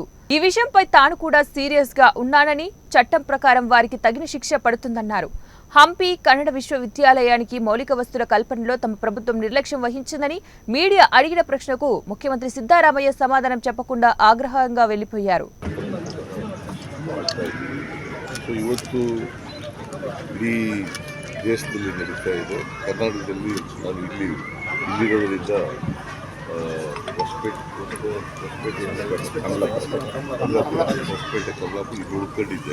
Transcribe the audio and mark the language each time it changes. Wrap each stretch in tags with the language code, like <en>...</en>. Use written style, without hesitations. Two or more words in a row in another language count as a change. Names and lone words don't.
<te>ఈ విషయంపై తాను కూడా సీరియస్ గా ఉన్నానని, చట్టం ప్రకారం వారికి తగిన శిక్ష పడుతుందన్నారు. హంపి కన్నడ విశ్వవిద్యాలయానికి మౌలిక వస్తుల కల్పనలో తమ ప్రభుత్వం నిర్లక్ష్యం వహించిందని మీడియా అడిగిన ప్రశ్నకు ముఖ్యమంత్రి సిద్ధరామయ్య సమాధానం చెప్పకుండా ఆగ్రహంగా వెళ్లిపోయారు.</te> <kn>ದೇಶದಲ್ಲಿ ನಡೀತಾ ಇದೆ. ಕರ್ನಾಟಕದಲ್ಲಿ ನಾನು ಇಲ್ಲಿರೋದ್ರಿಂದ ಹೊಸಪೇಟೆ ಕಮಲಾಪುರ ಇಲ್ಲಿ ಉಳ್ಕೊಂಡಿದ್ದೆ.</kn>